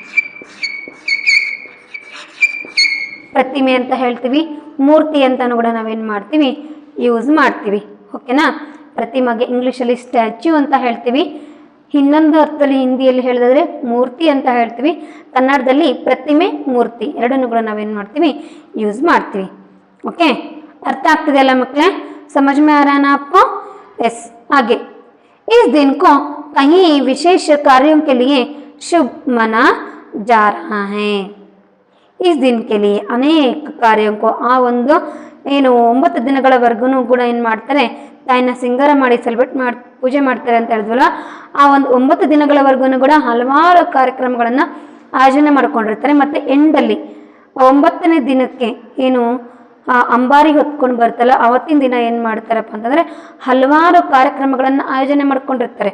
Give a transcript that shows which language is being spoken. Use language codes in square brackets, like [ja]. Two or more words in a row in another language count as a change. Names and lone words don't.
[kn] ಪ್ರತಿಮೆ ಅಂತ ಹೇಳ್ತೀವಿ, ಮೂರ್ತಿ ಅಂತಲೂ ಕೂಡ ನಾವೇನು ಮಾಡ್ತೀವಿ, ಯೂಸ್ ಮಾಡ್ತೀವಿ. ಓಕೆನಾ. ಪ್ರತಿಮೆಗೆ ಇಂಗ್ಲೀಷಲ್ಲಿ ಸ್ಟ್ಯಾಚ್ಯೂ ಅಂತ ಹೇಳ್ತೀವಿ, ಇನ್ನೊಂದು ಅರ್ಥದಲ್ಲಿ ಹಿಂದಿಯಲ್ಲಿ ಹೇಳಿದ್ರೆ ಮೂರ್ತಿ ಅಂತ ಹೇಳ್ತೀವಿ, ಕನ್ನಡದಲ್ಲಿ ಪ್ರತಿಮೆ, ಮೂರ್ತಿ ಎರಡನ್ನೂ ಕೂಡ ನಾವೇನು ಮಾಡ್ತೀವಿ, ಯೂಸ್ ಮಾಡ್ತೀವಿ. ಓಕೆ, ಅರ್ಥ ಆಗ್ತಿದೆಯಲ್ಲ ಮಕ್ಕಳೇ? [hi] समझ में आ रहा है ना आपको? यस. आगे, इस दिन को कहीं विशेष कार्यों के लिए शुभ माना जा रहा है. इस दिन के लिए अनेक कार्यों को, [kn] ಆ ಒಂದು ಏನು 9 ದಿನಗಳವರೆಗೂ ಕೂಡ ಏನು ಮಾಡ್ತಾರೆ, ತಾಯಿನ ಸಿಂಗಾರ ಮಾಡಿ ಸೆಲೆಬ್ರೇಟ್ ಮಾಡಿ ಪೂಜೆ ಮಾಡ್ತಾರೆ ಅಂತ ಹೇಳಿದ್ವಲ್ಲ, ಆ ಒಂದು 9 ದಿನಗಳವರೆಗೂ ಕೂಡ ಹಲವಾರು ಕಾರ್ಯಕ್ರಮಗಳನ್ನು ಆಯೋಜನೆ ಮಾಡ್ಕೊಂಡಿರ್ತಾರೆ. ಮತ್ತು ಎಂಡಲ್ಲಿ 9ನೇ ದಿನಕ್ಕೆ ಏನು ಅಂಬಾರಿ ಹೊತ್ಕೊಂಡು ಬರ್ತಲ್ಲ, ಅವತ್ತಿನ ದಿನ ಏನು ಮಾಡ್ತಾರಪ್ಪ ಅಂತಂದರೆ ಹಲವಾರು ಕಾರ್ಯಕ್ರಮಗಳನ್ನು ಆಯೋಜನೆ ಮಾಡ್ಕೊಂಡಿರ್ತಾರೆ.